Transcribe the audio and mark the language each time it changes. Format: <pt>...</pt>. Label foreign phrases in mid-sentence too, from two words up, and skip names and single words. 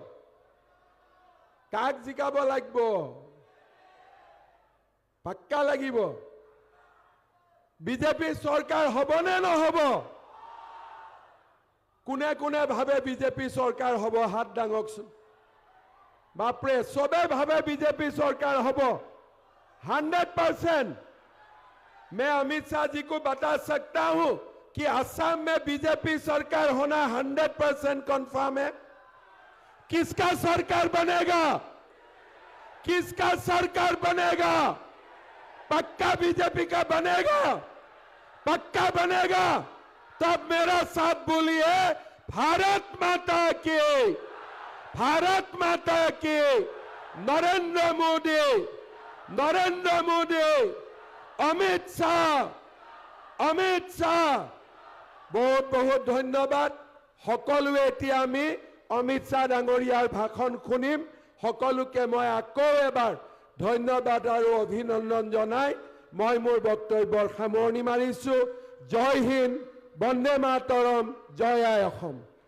<as>কাক জিকাব লাগিব? পাক্কা লাগিব। বিজেপি চৰকাৰ হবনে নহব? কোনে কোনে ভাবে বিজেপি চৰকাৰ হব? হাত দাঙকচোন। বাপৰে, চবে ভাবে বিজেপি চৰকাৰ হব 100%।</as> <hi>मैं अमित शाह जी को बता सकता हूं कि असम में बीजेपी सरकार होना 100% कंफर्म है। किसका सरकार बनेगा? किसका सरकार बनेगा? पक्का बीजेपी का बनेगा, पक्का बनेगा। तब मेरा साथ बोलिए, भारत माता की, भारत माता की, नरेंद्र मोदी, नरेंद्र मोदी, अमित शाह, अमित शाह। बहुत बहुत धन्यवाद।</hi> <as>সকলোৱে এতিয়া আমি অমিত শাহ ডাঙৰীয়াৰ ভাষণ শুনিম। সকলোকে মই আকৌ এবাৰ ধন্যবাদ আৰু অভিনন্দন জনাই মই মোৰ বক্তব্যৰ সামৰণি মাৰিছো।</as> <hi>जय हिंद,</hi> <as>বন্দে মাতৰম, জয় আই অসম।</as>